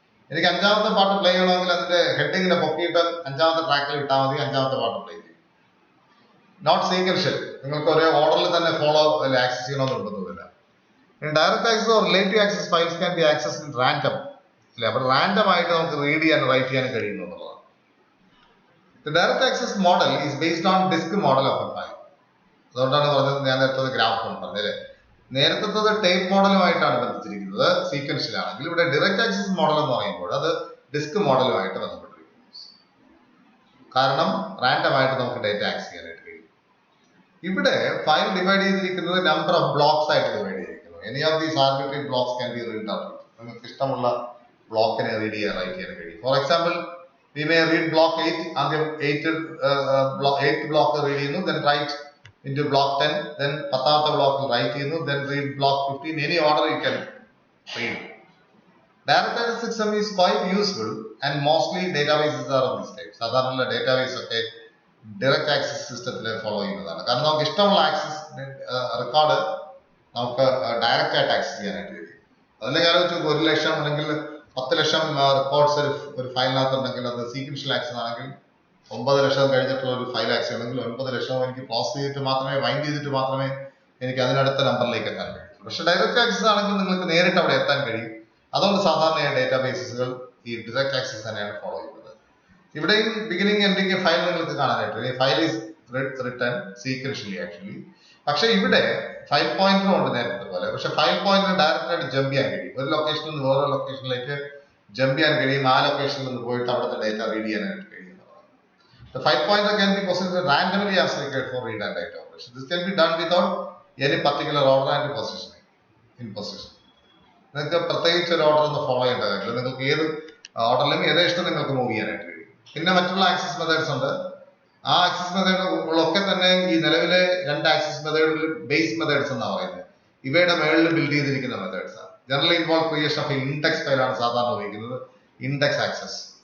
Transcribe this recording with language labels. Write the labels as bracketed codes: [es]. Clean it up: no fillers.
[ml] എനിക്ക് അഞ്ചാമത്തെ പാട്ട് പ്ലേ ചെയ്യണമെങ്കിൽ അതിന്റെ ഹെഡിങ്ങിനെ പൊക്കിയിട്ട് അഞ്ചാമത്തെ ട്രാക്കിൽ ഇട്ടാൽ മതി, അഞ്ചാമത്തെ പാട്ട് പ്ലേ ചെയ്യും. നോട്ട് സീക്വൻഷ്യൽ, നിങ്ങൾക്ക് ഒരേ ഓർഡറിൽ തന്നെ ഫോളോ ആക്സസ് ചെയ്യണമെന്ന് നിർബന്ധമില്ല. [en] Direct access or relative access files can be access in random അല്ലെ. [ml] അപ്പോൾ റാൻഡം ആയിട്ട് നമുക്ക് റീഡ് ചെയ്യാനും റൈറ്റ് ചെയ്യാനും കഴിയുന്നു എന്നുള്ളതാണ്. [en] The direct access model is based on disk model of a file. [ml] അതുകൊണ്ടാണ് പറഞ്ഞത്, ഞാൻ നേരത്തെ ഗ്രാഫോൺ പറഞ്ഞത്. നേരത്തെ ടേപ്പ് മോഡലുമായിട്ടാണ് ബന്ധിച്ചിരിക്കുന്നത്, സീക്വൻഷ്യൽ ആണെങ്കിൽ. ഇവിടെ ഡയറക്റ്റ് ആക്സസ് മോഡൽ എന്ന് പറയുമ്പോൾ അത് ഡിസ്ക് മോഡലുമായിട്ട് ബന്ധപ്പെട്ടിരിക്കുന്നു. കാരണം റാൻഡം ആയിട്ട് നമുക്ക് ഡേറ്റ ആക്സസ് ചെയ്യാനായിട്ട് കഴിയും. ഇവിടെ ഫയൽ ഡിവൈഡ് ചെയ്തിരിക്കുന്നത് നമ്പർ ഓഫ് ബ്ലോക്സ് ആയിട്ട് ഡിവൈഡ് ചെയ്തിരിക്കുന്നു. [en] Any of these arbitrary blocks can be read out. [ml] നിങ്ങൾക്ക് ഇഷ്ടമുള്ള ബ്ലോക്കിനെ റീഡ് ചെയ്യാൻ റൈറ്റ് ചെയ്യാൻ കഴിയും. [en] for example, we may read block 8 [ml] ആദ്യം 8th ബ്ലോക്ക് റീഡ് ചെയ്യുന്നു, [en] then write into block 10, then [ml] 10th ബ്ലോക്കിൽ റൈറ്റ് ചെയ്യുന്നു, [en] then read block 15. any order you can read. Direct access system is quite useful and mostly databases are of this type. [ml] സാധാരണ database ഒക്കെ direct access സിസ്റ്റത്തിൽ follow ചെയ്യുന്നതാണ്. കാരണം നമുക്ക് ഇഷ്ടമുള്ള access record നമുക്ക് ഡയറക്റ്റ് ആയിട്ട് ആക്സസ് ചെയ്യാനായിട്ട് കഴിയും. അതിലേക്ക് ആലോചിച്ച് 1 ലക്ഷം അല്ലെങ്കിൽ 10 ലക്ഷം റെക്കോർഡ്സ് ഒരു ഫയലിനകത്ത് ഉണ്ടെങ്കിൽ അത് സീക്വൻഷ്യൽ ആക്സസ് ആണെങ്കിൽ 9 ലക്ഷം കഴിഞ്ഞിട്ടുള്ള ഒരു ഫയൽ ആക്സസ് ആണെങ്കിൽ 9 ലക്ഷം എനിക്ക് ക്ലോസ് ചെയ്തിട്ട് മാത്രമേ, വൈൻഡ് ചെയ്തിട്ട് മാത്രമേ എനിക്ക് അതിനടുത്ത നമ്പറിലേക്ക് എത്താൻ കഴിയും. പക്ഷെ ഡയറക്റ്റ് ആക്സസ് ആണെങ്കിൽ നിങ്ങൾക്ക് നേരിട്ട് അവിടെ എത്താൻ കഴിയും. അതുകൊണ്ട് സാധാരണയായി ഡേറ്റാബേസുകൾ ഈ ഡയറക്റ്റ് ആക്സസ് തന്നെയാണ് ഫോളോ ചെയ്യുന്നത്. [en] ഇവിടെയും beginning ending file [ml] നിങ്ങൾക്ക് കാണാനായിട്ട് [en] File is return sequentially actually. [ml] പക്ഷെ ഇവിടെ ഫയൽ പോയിന്റർ ഉണ്ട് നേരത്തെ പോലെ. പക്ഷെ ഫയൽ പോയിന്റർ ഡയറക്റ്റ് ആയിട്ട് ജമ്പ് ചെയ്യാൻ കഴിയും. ഒരു ലൊക്കേഷനിൽ നിന്ന് വേറൊരു ലൊക്കേഷനിലേക്ക് ജമ്പ് ചെയ്യാൻ കഴിയും. ആ ലൊക്കേഷനിൽ നിന്ന് പോയിട്ട് അവിടുത്തെ ഡേറ്റ റീഡ് ചെയ്യാനായിട്ട് കഴിയുന്നതാണ്. [en] The file pointer can be positioned randomly as required for read and write operation. This can be done without any particular order and positioning in position. [ml] നിങ്ങൾക്ക് പ്രത്യേകിച്ച് ഒരു ഓർഡർ ഒന്ന് ഫോളോ ചെയ്യേണ്ട കാര്യമില്ല. നിങ്ങൾക്ക് ഏത് ഓർഡറിലും യഥേഷ്ടം നിങ്ങൾക്ക് മൂവ് ചെയ്യാനായിട്ട് കഴിയും. പിന്നെ മറ്റുള്ള ആക്സസ് മെത്തേഡ്സ് ഉണ്ട്. ആ ആക്സസ് മെത്തേഡുകളൊക്കെ തന്നെ ഈ നിലവിലെ 2 ആക്സസ് മെത്തേഡുകളിൽ ബേസ് മെത്തേഡ്സ് എന്നാണ് പറയുന്നത്. ഇവയുടെ മേളിൽ ബിൽഡ് ചെയ്തിരിക്കുന്ന മെത്തേഡ്സ് ആണ്. Generally involve creation of index ഫയലാണ് സാധാരണ ഉപയോഗിക്കുന്നത്. Index access.